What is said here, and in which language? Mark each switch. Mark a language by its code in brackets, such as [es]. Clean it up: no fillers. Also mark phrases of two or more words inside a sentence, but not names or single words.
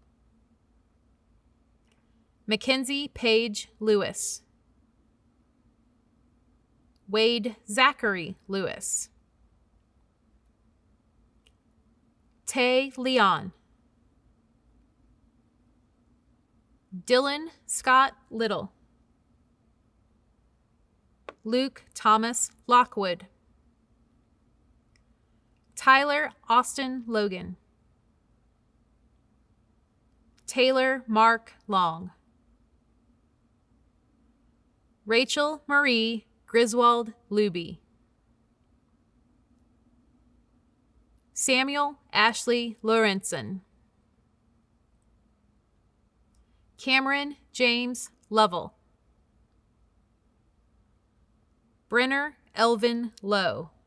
[en] Mackenzie Paige Lewis. Wade Zachary Lewis. Tay Leon. Dylan Scott Little. Luke Thomas Lockwood. Tyler Austin Logan. Taylor Mark Long. Rachel Marie Griswold Luby. Samuel Ashley Lorenzen. Cameron James Lovell. Brenner Elvin Lowe.